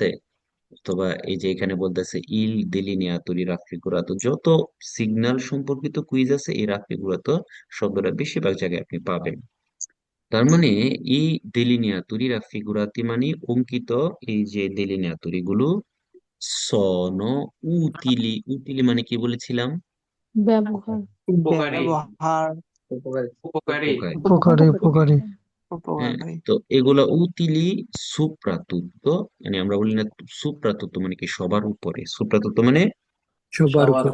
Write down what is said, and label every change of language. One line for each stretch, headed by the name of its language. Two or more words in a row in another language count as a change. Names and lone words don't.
Bangla: অথবা এই যে এখানে বলতেছে
Italian: il delineatori raffigurato,
Bangla: যত সিগন্যাল সম্পর্কিত কুইজ আছে এই রাফিগুরাতো শব্দটা বেশিরভাগ জায়গায় আপনি পাবেন। তার মানে এই
Italian: delineatori raffigurati
Bangla: মানে অঙ্কিত এই যে delineatori গুলো
Italian: sono utili,
Bangla: utili মানে কি বলেছিলাম? ব্যবহার উপকারী ব্যবহার উপকারী উপকারী। উপকারী উপকারী হ্যাঁ, উপকারী তো এগুলা
Italian: utili soprattutto,
Bangla: মানে আমরা বলি না সুপ্রাতুত্ব মানে কি সবার উপরে, সুপ্রাতুত্ব মানে সবার উপর